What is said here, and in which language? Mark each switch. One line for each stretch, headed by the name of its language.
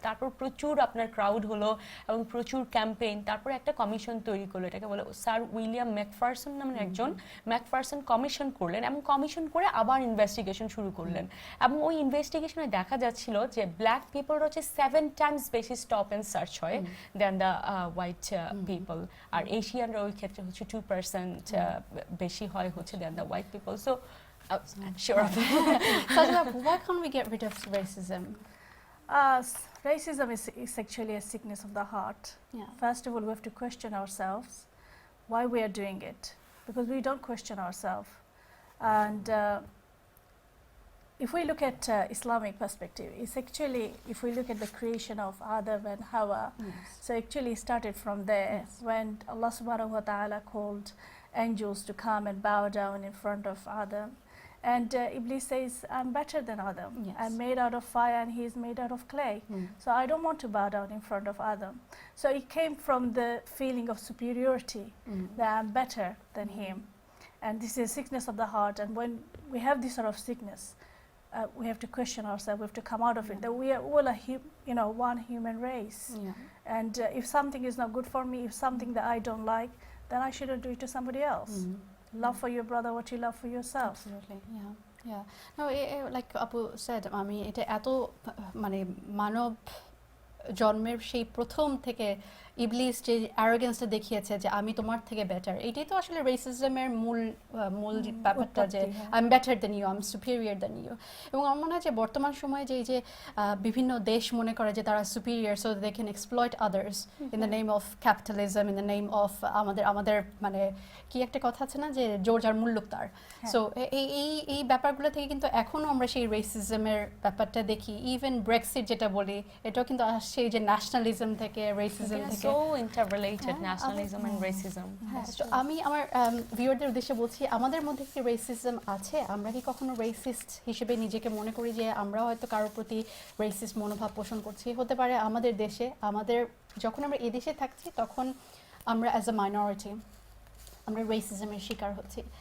Bangla: তারপর প্রচুর আপনার ক্রাউড হলো এবং প্রচুর ক্যাম্পেইন, তারপরে একটা কমিশন তৈরি করলো, এটাকে বলে স্যার উইলিয়াম ম্যাকফারসন নামের একজন, ম্যাকফারসন কমিশন করলেন এবং কমিশন করে আবার ইনভেস্টিগেশন শুরু করলেন। এবং ওই ইনভেস্টিগেশনে দেখা যাচ্ছিল যে ব্ল্যাক পিপল হচ্ছে 7 টাইমস বেশি স্টপ অ্যান্ড সার্চ হয় দেন দ্য হোয়াইট পিপল, আর এশিয়ানরা ওই ক্ষেত্রে হচ্ছে 2% বেশি হয় হচ্ছে দেন the white people.
English: So sure. Sajla, why can't we get rid of racism? Racism is actually a sickness of the heart. Yeah. First of all, we have to question ourselves why we are doing it, because we don't question ourselves. And if we look at Islamic perspective, it's actually, if we look at the creation of Adam and Hawa, so actually it started from there, when Allah subhanahu wa ta'ala called angels to come and bow down in front of Adam. And Iblis says, I'm better than Adam. I'm made out of fire and he is made out of clay. So I don't want to bow down in front of Adam. So it came from the feeling of superiority, that I'm better than him. And this is a sickness of the heart. And when we have this sort of sickness, we have to question ourselves, we have to come out of it, that we are all one human race. And if something is not good for me, if something that I don't like, then I shouldn't do it to somebody else. Love for your brother what you love for yourself. Absolutely, yeah. No, like Apu said,
Bangla: আমি এটা এত মানে মানব জন্মের সেই প্রথম থেকে ইবলিস যে অ্যারোগেন্সটা দেখিয়েছে যে আমি তোমার থেকে বেটার, এটাই তো আসলে রেসিজমের মূল ব্যাপারটা, যে
English: I am better than you,
Bangla: I am superior then you. এবং আমার মনে হয় যে বর্তমান সময়ে যে এই যে বিভিন্ন দেশ মনে করে যে তারা superior,
English: so they can exploit others in the name of
Bangla: capitalism, in the name of আমাদের মানে কি একটা কথা আছে না যে জোর যার মূল্যক তার। সো এই ব্যাপারগুলো থেকে কিন্তু এখনও আমরা সেই রেসিজমের ব্যাপারটা দেখি। ইভেন ব্রেক্সিট যেটা বলি, এটাও কিন্তু আসছে এই যে ন্যাশনালিজম থেকে, রেসিজম থেকে।
English: So interrelated, nationalism and racism.
Bangla: আমি আমার ভিউয়ারদের উদ্দেশ্যে বলছি, আমাদের মধ্যে কি রেসিজম আছে? আমরা কি কখনো রেসিস্ট হিসেবে নিজেকে মনে করি যে আমরা হয়তো কারোর প্রতি রেসিস্ট মনোভাব পোষণ করছি? হতে পারে আমাদের দেশে, যখন আমরা এদেশে থাকছি তখন আমরা অ্যাজ আ মাইনরিটি আমরা রেসিজমের শিকার হচ্ছি।